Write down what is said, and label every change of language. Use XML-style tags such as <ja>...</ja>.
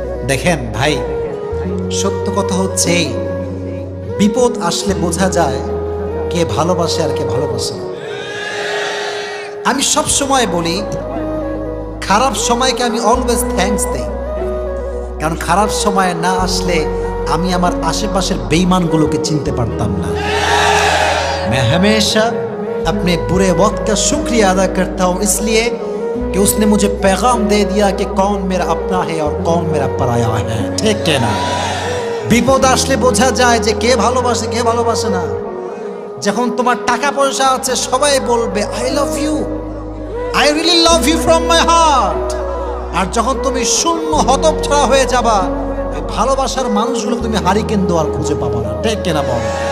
<bn>দেখেন ভাই, সত্য কথা হচ্ছে এই, বিপদ আসলে বোঝা যায় কে ভালোবাসে আর কে ভালোবাসে না। আমি সব সময় বলি খারাপ সময়কে আমি অলওয়েজ থ্যাঙ্কস দেই, কারণ খারাপ সময় না আসলে আমি আমার আশেপাশের বেঈমানগুলোকে চিনতে পারতাম না।</bn> <hi>मैं हमेशा अपने बुरे वक्त का शुक्रिया अदा करता हूँ इसलिए कि उसने मुझे पैगाम दे दिया कि कौन मेरा अपना है और कौन मेरा पराया है,</hi> <bn>ঠিক না? বিপদ আসলে বোঝা যায় যে কে ভালোবাসে কে ভালোবাসে না। যখন তোমার টাকা পয়সা আছে সবাই বলবে</bn> <en>I love you, I really love you from my heart.</en> <bn>আর যখন তুমি শূন্য হতচ্ছাড়া হয়ে যাবা, ওই ভালোবাসার মানুষগুলো তুমি হারিকেন দোয়ার খুঁজে পাবা না, ঠিক কিনা বল?</bn>